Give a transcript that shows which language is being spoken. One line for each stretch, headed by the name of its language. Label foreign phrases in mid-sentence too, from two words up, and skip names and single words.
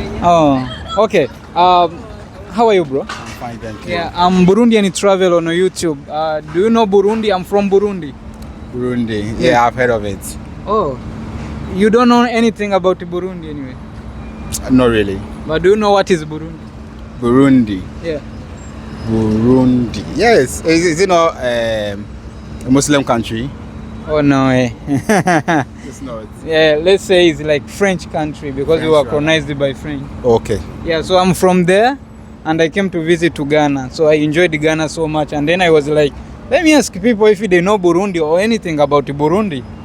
English: Oh, okay. How are you, bro? I'm fine, thank you. Yeah, I'm Burundian Travel on YouTube. Do you know Burundi? I'm from Burundi. Burundi. Yeah, I've heard of it. Oh, you don't know anything about Burundi anyway? Not really. But do you know what is Burundi? Burundi. Yeah. Burundi. Yes. Is it not a Muslim country? Oh no, eh. It's not. Yeah, let's say it's like French country because we were colonized by French. Okay. Yeah, so I'm from there and I came to visit to Ghana. So I enjoyed Ghana so much, and then I was like, let me ask people if they know Burundi or anything about Burundi.